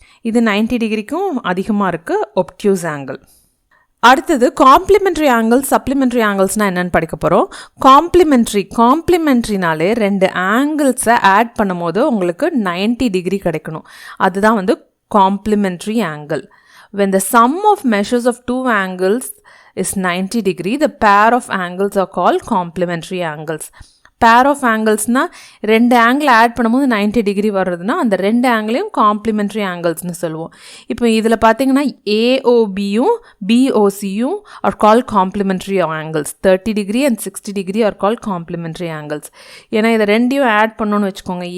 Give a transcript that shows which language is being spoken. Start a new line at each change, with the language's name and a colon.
Tamil: இது 90 டிகிரிக்கும் அதிகமாக இருக்குது ஒப்டியூஸ் ஆங்கிள். அடுத்தது காம்ப்ளிமெண்ட்ரி ஆங்கிள்ஸ், சப்ளிமெண்ட்ரி ஆங்கிள்ஸ்னால் என்னென்னு படிக்க போகிறோம். காம்ப்ளிமெண்ட்ரினாலே 2 ஆங்கிள்ஸை ஆட் பண்ணும் போது உங்களுக்கு 90 டிகிரி கிடைக்கணும். அதுதான் வந்து complimentary angle.
English: when the sum of measures of 2 angles is 90 degree, the pair of angles are called complementary angles.
Tamil: Pair of ஆங்கிள்ஸ்னால் 2 angle add பண்ணும்போது 90 டிகிரி வர்றதுனா அந்த 2 ஆங்கிளையும் காம்ப்ளிமெண்ட்ரி ஆங்கிள்ஸ்னு சொல்லுவோம். இப்போ இதில் பார்த்தீங்கன்னா ஏஓபியும் பிஓசியும்
English: Are call complementary angles.
Tamil: 30 degree and 60 degree
English: Are call complementary angles.
Tamil: ஏன்னா இதை ரெண்டையும் add பண்ணணும்னு வச்சுக்கோங்க.